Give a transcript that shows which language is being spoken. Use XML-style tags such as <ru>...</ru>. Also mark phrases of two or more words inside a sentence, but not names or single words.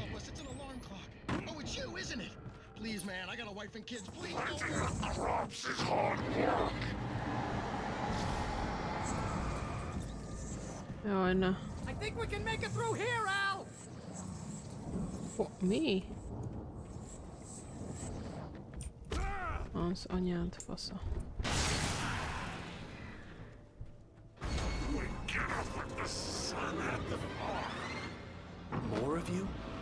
<en>It's an alarm clock. Oh, it's you, isn't it? Please, man, I got a wife and kids. Please, don't. Crops is hard work.</en> <hu>Jaj, ne.</hu> <en>I think we can make it through here, Al!</en> <hu>Mi? Az anyád fasza.</hu> <en>More of you?</en>